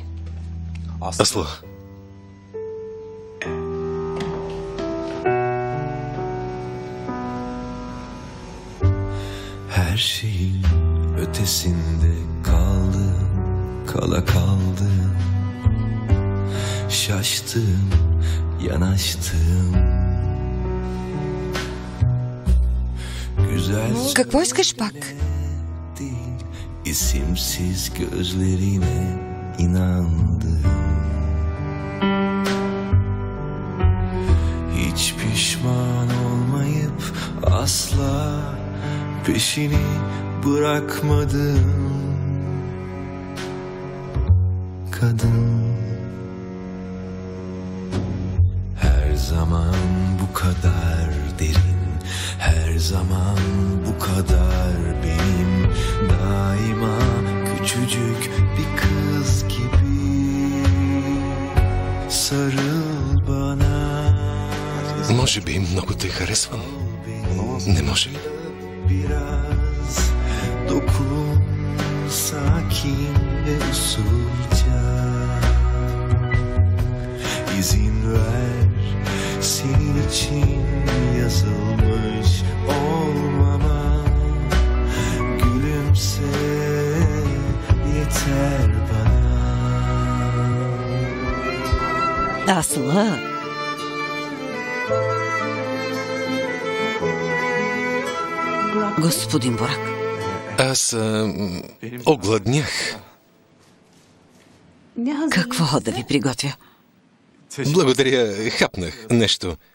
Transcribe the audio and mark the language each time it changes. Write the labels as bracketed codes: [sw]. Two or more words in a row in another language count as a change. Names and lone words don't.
[tr] Асло. Her şeyin ötesinde kaldım, kala kaldım. Şaştım, yanaştım. Güzel [bg] Какво искаш пак? [tr] değil, isimsiz gözlerine inandım. Hiç pişman olmayıp asla peşini bırakmadım. Kadın her zaman bu kadar derin, her zaman bu kadar benim, daima küçücük bir kız gibi. [bg] Може би много те харесвам. Не може ли? [tr] Biraz dokun sakin ve usulca. İzin ver senin için yazılmış olmama. Gülümse yeter bana. Aslı. [bg] Господин Бурак. Аз огладнях. Какво да ви приготвя? Благодаря, хапнах нещо.